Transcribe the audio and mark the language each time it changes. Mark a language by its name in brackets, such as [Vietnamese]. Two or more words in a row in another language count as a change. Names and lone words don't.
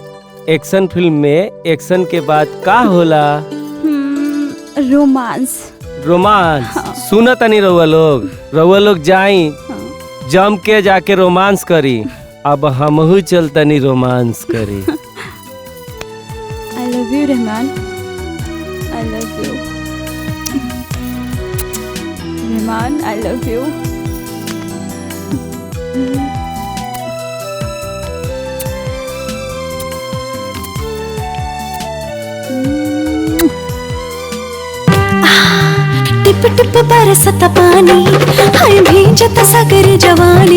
[Bhojpuri] एक्शन फिल्म में एक्शन के बाद का होला? रोमांस। रोमांस। सुना तनी रउआ लोग जाई जम के जाके रोमांस करी। अब हमहू चलतनी रोमांस करी। [English] I love you रहमान। I love you। रहमान I love you। [Bhojpuri] टिप टिप बरसत पानी, हाय भींजत सगरी जवानी।